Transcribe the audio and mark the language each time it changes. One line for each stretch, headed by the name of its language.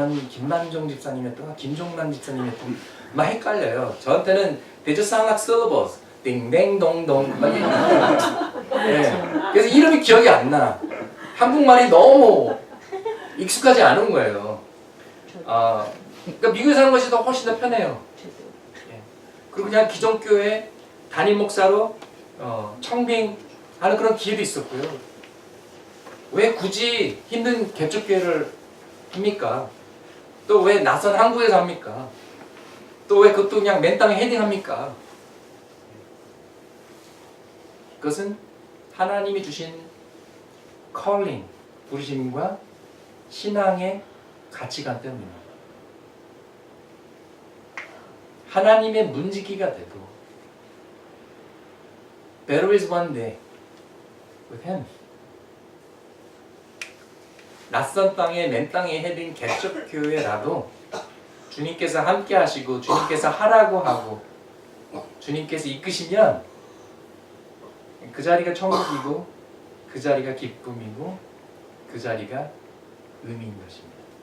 Korean: 김만종 집사님이었던가 김종란 집사님이었던 막 헷갈려요.
English: 저한테는 they just sound like syllables.
Korean: 띵댕동동. 예. 그래서 이름이 기억이 안 나. 한국말이 너무 익숙하지 않은 거예요. 그러니까 미국에 사는 것이 훨씬 더 편해요. 예. 그리고 그냥 기존교회 담임 목사로 청빙하는 그런 기회도 있었고요. 왜 굳이 힘든 개척교회를 합니까? 또 왜 낯선 한국에서 합니까? 또 왜 그것도 그냥 맨 땅에 헤딩합니까? 그것은 하나님이 주신 calling, 부르심과 신앙의 가치관 때문입니다. 하나님의 문지기가 되고
English: Better is one day with Him.
Korean: 낯선 땅에 맨 땅에 헤딩 개척교회라도 주님께서 함께 하시고 주님께서 하라고 하고 주님께서 이끄시면 그 자리가 천국이고 그 자리가 기쁨이고 그 자리가 의미인 것입니다.